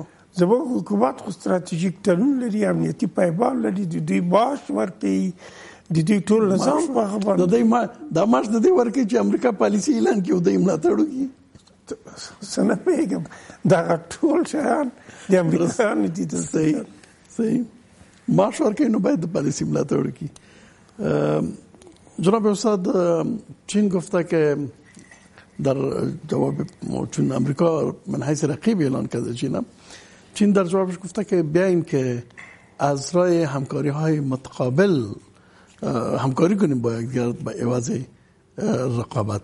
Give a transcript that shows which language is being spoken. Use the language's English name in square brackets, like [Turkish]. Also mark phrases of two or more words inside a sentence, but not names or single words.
[Pashto] زموږ حکومت خو ستراتیژیک تړون لري، امنیتي پایبال لري، د دوی معاش ورکوي، د دوی ټول نظام په هغه باندې د دوی دا معاش د دوی ورکوي چې امریکا پالیسي اعلان کړي او دوی ملاتړ وکړي. څه نه پوهېږم، دغه ټول شیان د امریکایانو دي. صحیح. معاش ورکوي نو باید د پالیسی ملاتړ وکړي. [Persian] جناب استاد، چین گفته که در جواب چون امریکا من حیث رقیب اعلان کرده چین در جوابش گفته که بیاییم که از راه همکاری های متقابل همکاری کنیم با یکدیگر به عوض رقابت.